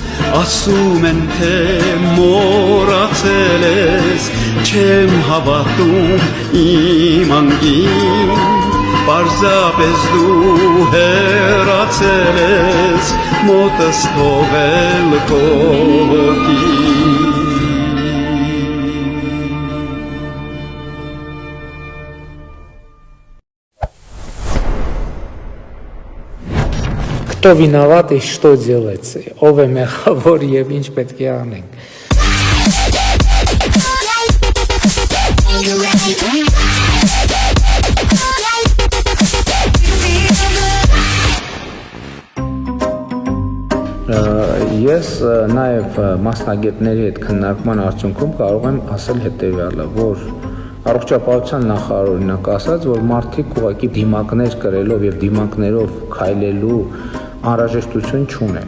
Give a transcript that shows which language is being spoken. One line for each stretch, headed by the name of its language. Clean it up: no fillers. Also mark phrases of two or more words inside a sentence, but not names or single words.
Armenian: Ասում են թե մոռացել ես, չեմ հավատում իմ անգին, պարզապես դու հեռացել ես, մոտս թողել կողոքին։
Russian: Кто виноват и что делать,
Armenian: ով է մեղավոր եւ ինչ պետք է անենք։ Ես նաև մասնագետների հետ քննարկման արդյունքում կարող եմ ասել հետևյալը, որ առողջապահության նախարարը օրինակ ասաց, որ մարդիկ ուղղակի դիմակներ կրելով եւ դիմակներով քայլելու անհրաժեշտություն չունեն։